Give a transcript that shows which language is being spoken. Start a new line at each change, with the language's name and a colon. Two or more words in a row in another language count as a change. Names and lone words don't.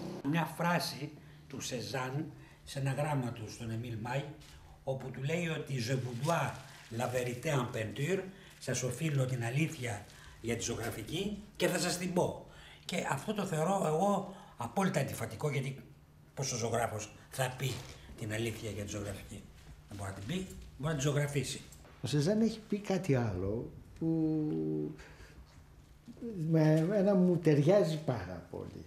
Greek: μια φράση του Σεζάν σε ένα γράμμα του στον Εμίλ Μάι, όπου του λέει ότι
French: «Je vous dois la vérité en peinture»,
Greek: σας οφείλω την αλήθεια για τη ζωγραφική και θα σας την πω. Και αυτό το θεωρώ εγώ απόλυτα αντιφατικό, γιατί πώς ο ζωγράφος θα πει την αλήθεια για τη ζωγραφική? Δεν μπορεί να την πει, μπορεί να τη ζωγραφίσει. Ο Σεζάν έχει πει κάτι άλλο που εμένα μου ταιριάζει πάρα πολύ.